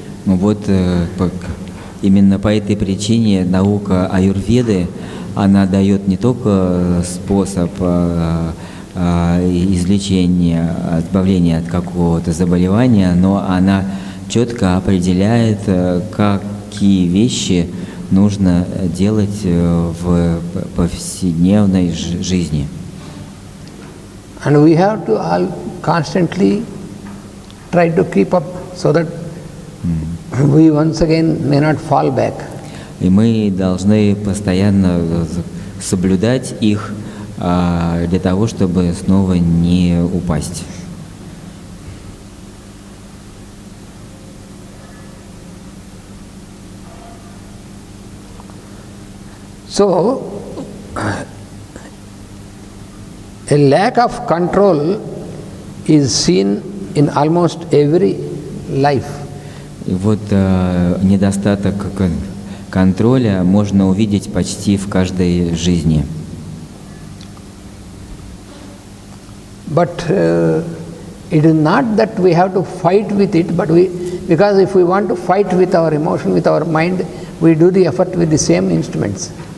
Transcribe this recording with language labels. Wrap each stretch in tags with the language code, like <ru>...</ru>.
<ru>Вот именно по этой причине наука аюрведы, она дает не только способ излечения, избавления от какого-то заболевания, но она четко определяет, какие вещи нужно делать в повседневной жизни.</ru> <en>And we have to all constantly try to keep up so that we once again may not fall back.</en> <ru>И мы должны постоянно соблюдать их для того, чтобы снова не упасть.</ru> <en>So, a lack of control is seen in almost every life.</en> <ru>И вот недостаток контроля можно увидеть почти в каждой жизни.</ru> <en>But it is not that we have to fight with it, but because if we want to fight with our emotion, with our mind, we do the effort with the same instruments.</en>